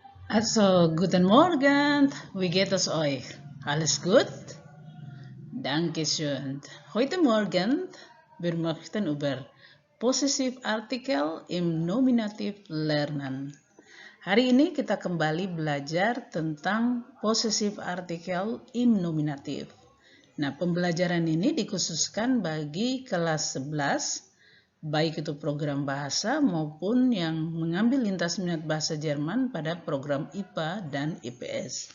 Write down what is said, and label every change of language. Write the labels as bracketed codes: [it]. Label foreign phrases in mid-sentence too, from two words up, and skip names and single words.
[de] Also, guten Morgen, wie geht es euch? Alles gut? Dankeschön. Heute Morgen, wir möchten über Possessivartikel im Nominativ lernen. [id] Hari ini kita kembali belajar tentang [de] Possessivartikel im Nominativ. [id] Nah, pembelajaran ini dikhususkan bagi kelas 11, baik itu program bahasa maupun yang mengambil lintas minat bahasa Jerman pada program IPA dan IPS.